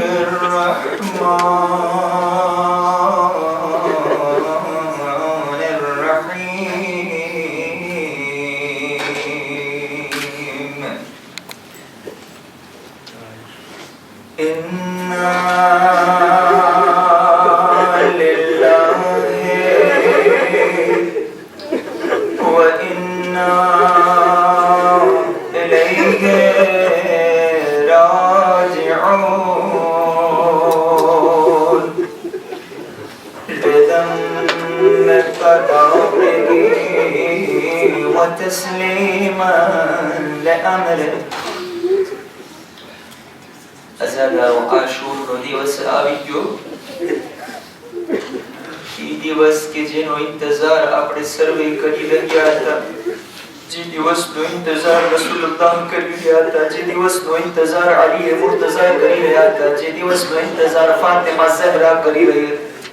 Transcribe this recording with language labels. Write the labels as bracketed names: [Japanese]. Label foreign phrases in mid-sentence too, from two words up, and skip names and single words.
[Arabic] الرحمن الرحيم إنا لله وإنا إليه راجعون بذنب قدره وتسليما لأمره [Gujarati] અઝાદા આશુરનો દિવસ આવી ગયો. એ દિવસ કે જેનો ઇંતજાર આપણે સર્વે કરી રહ્યા હતા, જે દિવસનો ઇંતજાર રસૂલુલ્લાહ કરી રહ્યા હતા, જે દિવસનો ઇંતજાર અલી મુર્તઝા કરી રહ્યા હતા, જે દિવસનો ઇંતજાર ફાતિમા ઝહરા કરી રહી હતી.